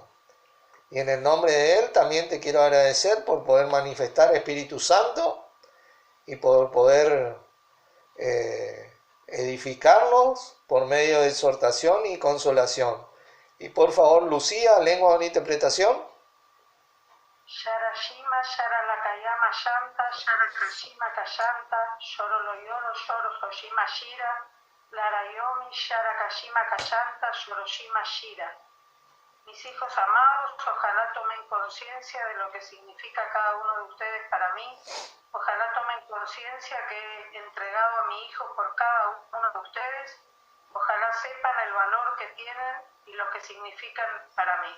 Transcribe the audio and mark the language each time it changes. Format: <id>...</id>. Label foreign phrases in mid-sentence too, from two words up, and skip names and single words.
<es>Y en el nombre de Él también te quiero agradecer por poder manifestar Espíritu Santo y por poder edificarnos por medio de exhortación y consolación. Y por favor, Lucía, lengua de interpretación. Sharashima, Sharalakayama Shanta, Sharakashima Kashanta, Shoroloyoro, Shoro Hoshima Shira, Larayomi, Sharakashima Kashanta, Shoroshima Shira. Mis hijos amados, ojalá tomen conciencia de lo que significa cada uno de ustedes para mí. Ojalá tomen conciencia que he entregado a mi hijo por cada uno de ustedes. Ojalá sepan el valor que tienen y lo que significan para mí.</es>